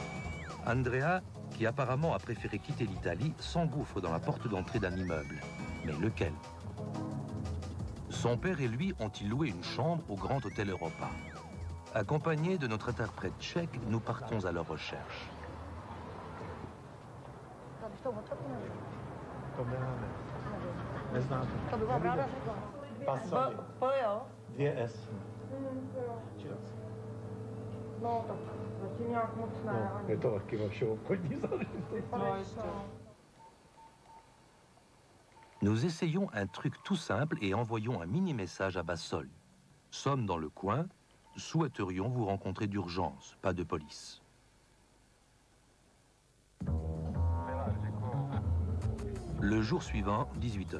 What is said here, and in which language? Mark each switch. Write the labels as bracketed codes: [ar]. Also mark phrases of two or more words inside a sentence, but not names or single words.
[fr] Andrea, qui apparemment a préféré quitter l'Italie, s'engouffre dans la porte d'entrée d'un immeuble. Mais lequel? Son père et lui ont-ils loué une chambre au Grand Hôtel Europa? Accompagnés de notre interprète tchèque, nous partons à leur recherche. [cs] No, tak zatím nějak moc ne. Je to taky vaše obchodní záležitost. [fr] Nous essayons un truc tout simple et envoyons un mini-message à Bassoli. Sommes dans le coin, souhaiterions vous rencontrer d'urgence, pas de police. Le jour suivant, 18h.